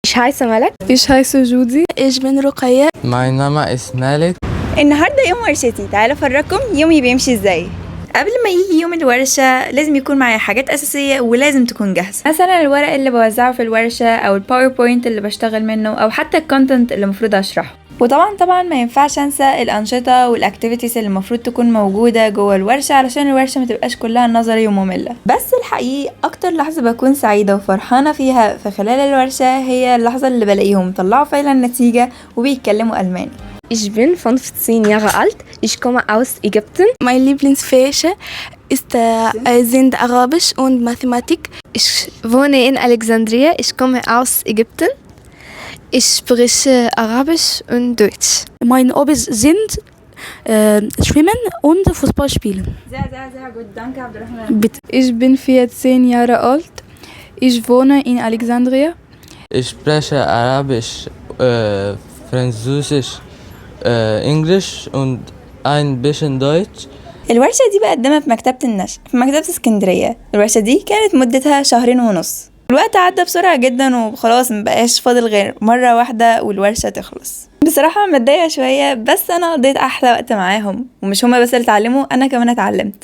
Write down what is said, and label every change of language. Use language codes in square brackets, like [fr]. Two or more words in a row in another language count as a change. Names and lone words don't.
[de] Ich heiße ملك. Ich heiße جودي. Ich bin رقية. [en] My name is Malik. [ar] النهاردة يوم ورشتي، تعالوا أفرجكم يومي بيمشي ازاي. قبل ما يجي يوم الورشة لازم يكون معايا حاجات أساسية ولازم تكون جاهزة، مثلا الورق اللي بوزعه في الورشة أو الباوربوينت اللي بشتغل منه أو حتى الكونتنت اللي المفروض أشرحه. وطبعا ما ينفعش انسى الانشطه والاكتيفيتيز اللي المفروض تكون موجوده جوه الورشه علشان الورشه ما تبقاش كلها نظري وممله. بس الحقيقه اكتر لحظه بكون سعيده وفرحانه فيها في خلال الورشه هي اللحظه اللي بلاقيهم طلعوا فعلا نتيجه وبيتكلموا الماني. [de] Ich bin 15 Jahre alt. Ich komme aus Ägypten. Mein Lieblingsfächer sind Arabisch und Mathematik. Ich wohne in Alexandria. Ich komme aus Ägypten. Ich spreche Arabisch und Deutsch. Meine Hobbys sind Schwimmen und Fußball spielen. Sehr gut, danke Abdurrahman. Bitte. Ich bin 14 Jahre alt. Ich wohne in Alexandria. Ich spreche Arabisch, Französisch, Englisch und ein bisschen Deutsch. [ar] الورشة دي بقدمها في مكتبة النشر في مكتبة اسكندرية. الورشة دي كانت مدتها 2.5 شهر. الوقت عدى بسرعة جدا وخلاص مبقاش فاضل غير مرة واحدة والورشة تخلص. بصراحة متضايقة شوية، بس أنا قضيت أحلى وقت معاهم، ومش هما بس اللي اتعلموا، أنا كمان اتعلمت.